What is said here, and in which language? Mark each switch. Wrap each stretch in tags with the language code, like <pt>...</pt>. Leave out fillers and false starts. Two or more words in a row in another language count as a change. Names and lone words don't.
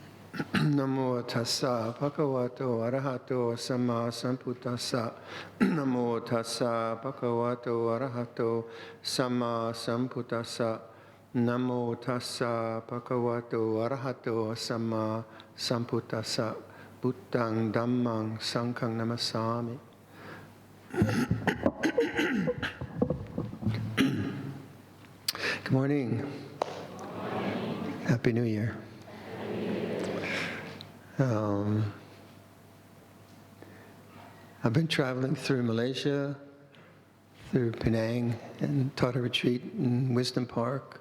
<pi>Namo tassa bhagavato arahato samma sambuddhassa. Namo tassa bhagavato arahato samma sambuddhassa. Namo tassa bhagavato arahato samma sambuddhassa. Buddhang dhammang sanghang namasami.</pi> <en>Good morning. Happy New Year. I've been traveling through Malaysia, through Penang, and taught a retreat in Wisdom Park.</en>